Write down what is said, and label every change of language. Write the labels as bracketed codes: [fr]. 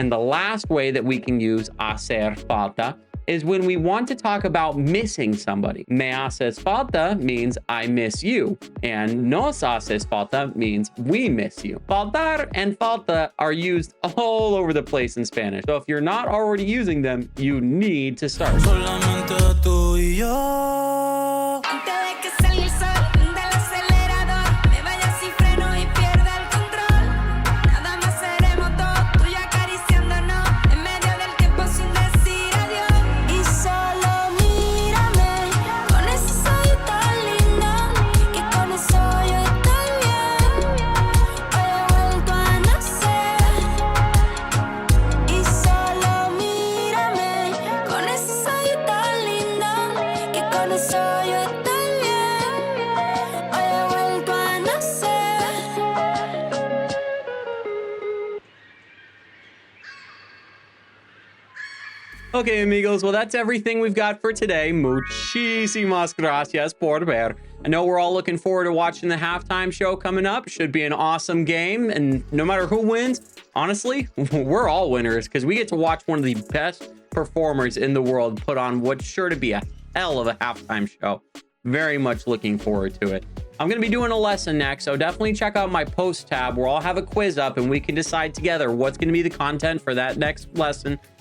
[en] And the last way that we can use hacer falta is when we want to talk about missing somebody. [es] Me haces falta [en] means I miss you, and [es] nos haces falta [en] means we miss you. Faltar and falta are used all over the place in Spanish, so if you're not already using them, you need to start. [es] Solamente tú y yo. Antes de que salga el sol, prende el acelerador. Me vaya sin freno y pierda el control. Nada más seremos dos, tú y yo acariciándonos. En medio del tiempo sin decir adiós. Y solo mírame con esos ojitos lindos, que con eso yo estoy bien. Hoy he vuelto a nacer. Y solo mírame con esos ojitos lindos, que con eso yo estoy bien. Hoy he vuelto a nacer. [en] Okay, amigos, well, that's everything we've got for today. [es] Muchísimas gracias por ver. [en] I know we're all looking forward to watching the halftime show coming up. Should be an awesome game, and no matter who wins, honestly, we're all winners because we get to watch one of the best performers in the world put on what's sure to be a hell of a halftime show. Very much looking forward to it. I'm going to be doing a lesson next, so definitely check out my post tab where I'll have a quiz up and we can decide together what's going to be the content for that next lesson.